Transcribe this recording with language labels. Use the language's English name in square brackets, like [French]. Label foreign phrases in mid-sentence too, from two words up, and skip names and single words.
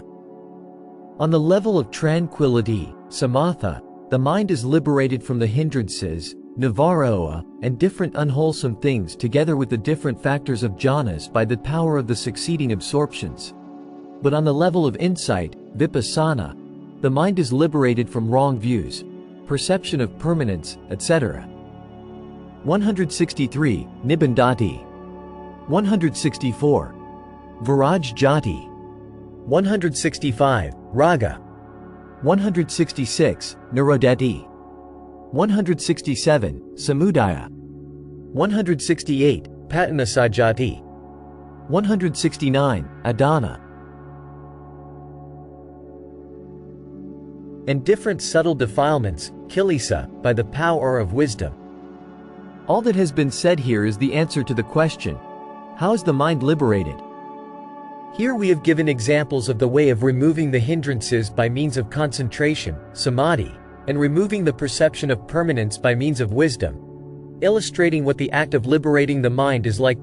[English] On the level of tranquility, samatha, the mind is liberated from the hindrances, nivara, and different unwholesome things together with the different factors of jhanas by the power of the succeeding absorptions. But on the level of insight, vipassana, the mind is liberated from wrong views, perception of permanence, etc. 163. [Pali] Nibbandati. 164. Viraj jati. 165. Raga. 166. Nirodhati. 167. Samudaya. 168. Patanasajati. 169. Adana. [English] And different subtle defilements, kilesa, by the power of wisdom. All that has been said here is the answer to the question, how is the mind liberated? Here we have given examples of the way of removing the hindrances by means of concentration, samadhi, and removing the perception of permanence by means of wisdom, illustrating what the act of liberating the mind is like.